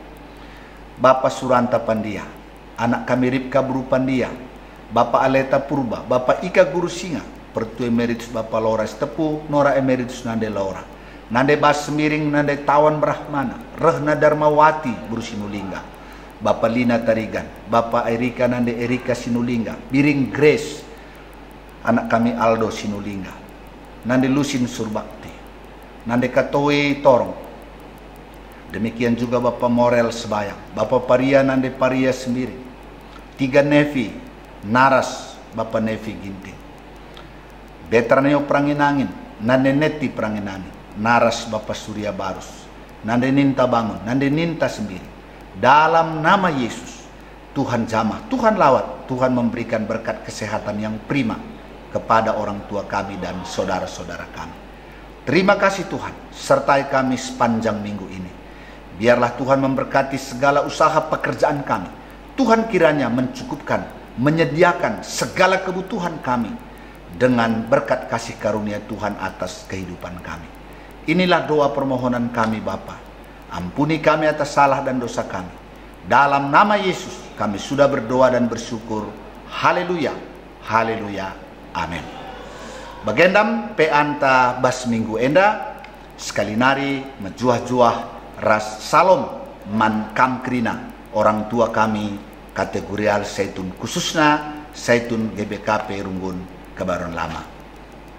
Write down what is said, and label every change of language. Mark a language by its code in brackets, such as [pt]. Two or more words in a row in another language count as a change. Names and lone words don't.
[id] Bapak Suranta Pandia, anak kami Ripka Bro Pandia, Bapak Aleta Purba, Bapak Ika Guru Singa, Pertua Emeritus Bapak Laura Stepu, Nora Emeritus Nande Laura, Nande Bas Sembiring, Nande Tawan Brahmana, Rehna Darmawati Bro Sinulingga, Bapak Lina Tarigan, Bapak Erika Nande Erika Sinulingga, Biring Grace, anak kami Aldo Sinulingga, Nande Lusin Surbakti, Nande Katoe Torong. Demikian juga Bapak Morel Sebayang, Bapak Paria Nande Paria Sembiring, Tiga Nevi Naras, Bapak Nevi Ginting, Betraneo Pranginangin, Nande Neti Pranginangin, Naras Bapak Surya Barus, Nande Ninta Bangun, Nande Ninta Sembiring. Dalam nama Yesus, Tuhan jamah, Tuhan lawat, Tuhan memberikan berkat kesehatan yang prima kepada orang tua kami dan saudara-saudara kami. Terima kasih Tuhan, sertai kami sepanjang minggu ini. Biarlah Tuhan memberkati segala usaha pekerjaan kami. Tuhan kiranya mencukupkan, menyediakan segala kebutuhan kami dengan berkat kasih karunia Tuhan atas kehidupan kami. Inilah doa permohonan kami Bapa. Ampuni kami atas salah dan dosa kami. Dalam nama Yesus kami sudah berdoa dan bersyukur. Haleluya, haleluya, amin. [btx] Bagendam pe anta bas minggu enda sekali nari mejuah-juah ras salom man kamkrina [id] orang tua kami kategorial Zaitun khususnya [btx] Zaitun GBKP Runggun Kebaruan Lama.